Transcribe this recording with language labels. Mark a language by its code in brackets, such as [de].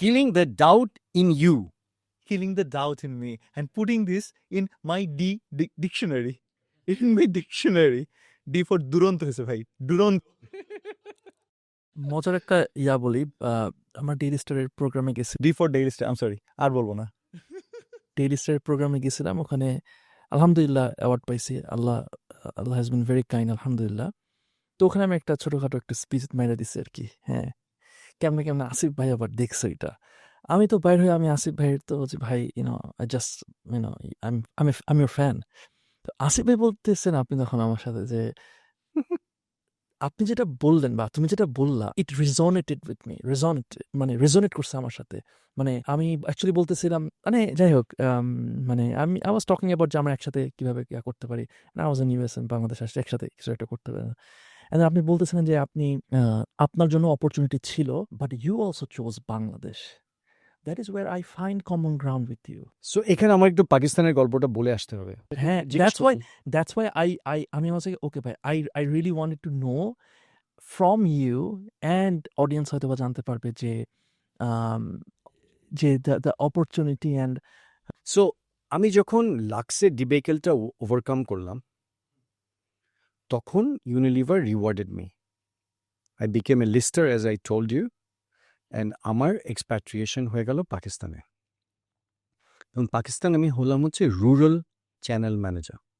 [en] Killing the doubt in you. killing the doubt in me, and putting this in my dictionary. In my dictionary. [bn] D for দুরন্ত হয়েছে ভাই, দুরন্ত। মজার একটা বলি, আমার ডেইলি স্টারের প্রোগ্রামে গেছি, [en] D for daily star, I'm sorry, [bn] আর বলবো না। ডেইলি স্টারের প্রোগ্রামে গেছিলাম। ওখানে আলহামদুলিল্লাহ অ্যাওয়ার্ড পাইছি। [en] Allah has been very kind, [bn] আলহামদুলিল্লাহ। তো ওখানে আমি একটা ছোটখাটো একটা স্পিচ মাইরা দিছি আর কি। হ্যাঁ, কেমনে কেমনে আসিফ ভাই আবার দেখছো এটা। আমি তো বাইর হয়ে আমি আসিফ ভাইয়ের তো যে ভাই [en] I just I am your fan. [bn] তো আসিফ ভাই বলতেছেন আপনি তখন আমার সাথে যে আপনি যেটা বললেন বা তুমি যেটা বললা, [en] it resonated with me, [bn] রেজনেট করছে আমার সাথে। মানে আমি অ্যাকচুয়ালি বলতেছিলাম, মানে যাই হোক, মানে [en] I was talking about [bn] যে আমরা একসাথে কিভাবে করতে পারি। [en] I was in US and [bn] Bangladesh আসলে একসাথে কিছু একটা করতে পারি। এন্ড আপনি বলতেছিলেন যে আপনি আপনার জন্য অপরচুনিটি ছিল, [en] But you also chose Bangladesh. That is where I find common ground with you. [bn] So এখানে আমার একটু পাকিস্তানের গল্পটা বলে আসতে হবে। [en] হ্যাঁ, that's why আমি was like, okay ভাই, I really wanted to know from you, and audience [bn] হয়তো বা জানতে পারবে যে [en] um, যে the opportunity and [bn] সো আমি যখন লাক্সের ডিবেকেলটা ওভারকাম করলাম, তখন Unilever [en] Rewarded me. I became a lister as I told you, and [bn] আমার এক্সপ্যাট্রিয়েশন হয়ে গেল পাকিস্তানে। এবং পাকিস্তান আমি হলাম হচ্ছে রুরাল চ্যানেল ম্যানেজার।